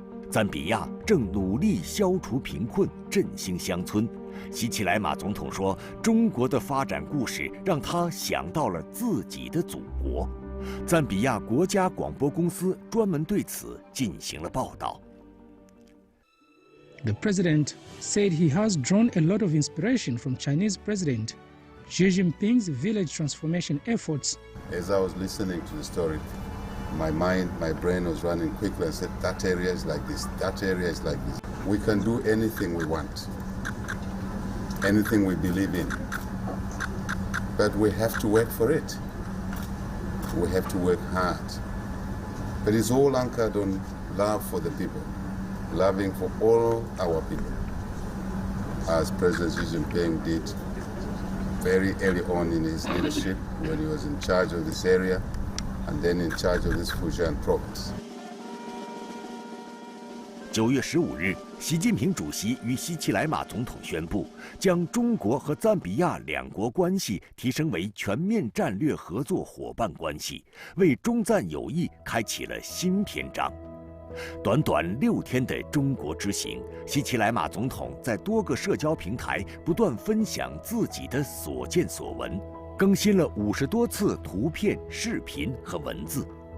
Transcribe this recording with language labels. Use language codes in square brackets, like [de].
[zh] 赞比亚正努力消除贫困、振兴乡村。希奇莱马总统说，中国的发展故事让他想到了自己的祖国。赞比亚国家广播公司专门对此进行了报道。 [en] The president said he has drawn a lot of inspiration from Chinese President Xi Jinping's village transformation efforts. As I was listening to the story, my brain was running quickly. I said, that area is like this, that area is like this. We can do anything we want, anything we believe in, but we have to work for it. We have to work hard. But it's all anchored on love for the people, loving for all our people, as President Xi Jinping did very early on in his leadership when he was in charge of this area and then in charge of this Fujian province. [zh] 9月15日，习近平主席与希奇莱马总统宣布，将中国和赞比亚两国关系提升为全面战略合作伙伴关系，为中赞友谊开启了新篇章。短短6天的中国之行，希奇莱马总统在多个社交平台不断分享自己的所见所闻，更新了50多次图片、视频和文字。